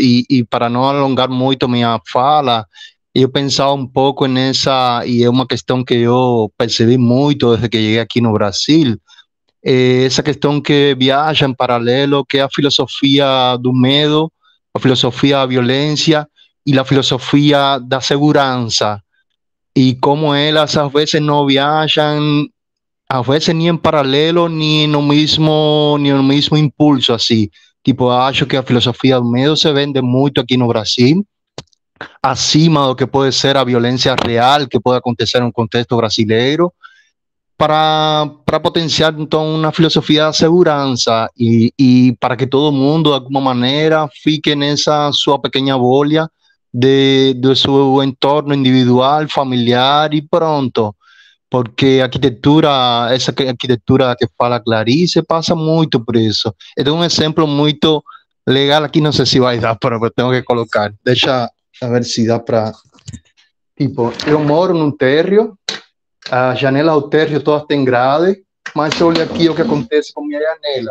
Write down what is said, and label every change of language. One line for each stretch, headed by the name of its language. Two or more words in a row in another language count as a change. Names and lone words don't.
Portuguese: E para não alongar muito minha fala, eu pensava um pouco nessa, e é uma questão que eu percebi muito desde que cheguei aqui no Brasil, essa questão que viaja em paralelo, que é a filosofia do medo, a filosofia da violência e a filosofia da segurança.
Spanish: Y como elas a veces no viajan, a veces ni en paralelo, ni en el mismo impulso, así.
Portuguese: Tipo, acho que a filosofía do medo se vende muito aqui no Brasil, acima do que pode ser a violência real que pode acontecer no contexto brasileiro, para potenciar, então, uma filosofia da segurança e para que todo mundo, de alguma maneira, fique nessa sua pequena bolha
Spanish: de su entorno individual, familiar y pronto, porque arquitectura,
Portuguese: essa arquitetura que fala Clarice, passa muito por isso. Então, um exemplo muito legal aqui, não sei se vai dar, pero eu tenho que colocar. Deixa eu ver se dá para... Tipo, eu moro num térreo, a janela do térreo todas têm grade, mas olha aqui o que acontece com minha janela.